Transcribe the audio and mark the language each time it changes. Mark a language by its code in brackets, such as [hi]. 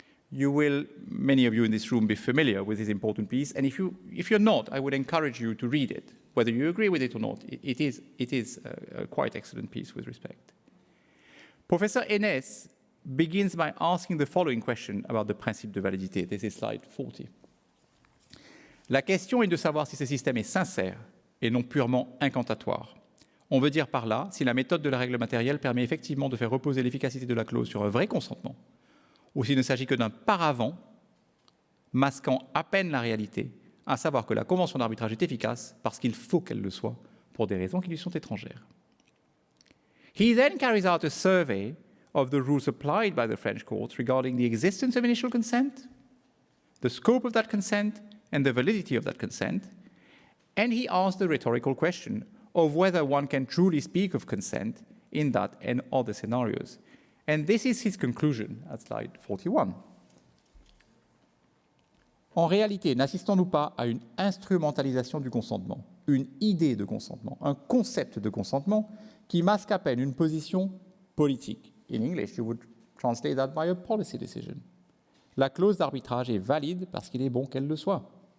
[en] You will, many of you in this room, be familiar with this important piece, and if you're not, I would encourage you to read it, whether you agree with it or not. It is a quite excellent piece with respect. Professor Henès begins by asking the following question about the principe de validité. This is slide 40. [fr] La question est de savoir si ce système est sincère et non purement incantatoire. On veut dire par là si la méthode de la règle matérielle permet effectivement de faire reposer l'efficacité de la clause sur un vrai consentement, ou s'il ne s'agit que d'un paravent masquant à peine la réalité, à savoir que la convention d'arbitrage est efficace parce qu'il faut qu'elle le soit pour des raisons qui lui sont étrangères. [en] He then carries out a survey of the rules applied by the French courts regarding the existence of initial consent, the scope of that consent, and the validity of that consent, and he asks the rhetorical question of whether one can truly speak of consent in that and other scenarios. And this is his conclusion at slide 41. [fr] En réalité, n'assistons-nous pas à une instrumentalisation du consentement, une idée de consentement, un concept de consentement qui masque à peine une position politique? [en] In English, you would translate that by a policy decision. [fr] La clause d'arbitrage est valide parce qu'il est bon qu'elle le soit.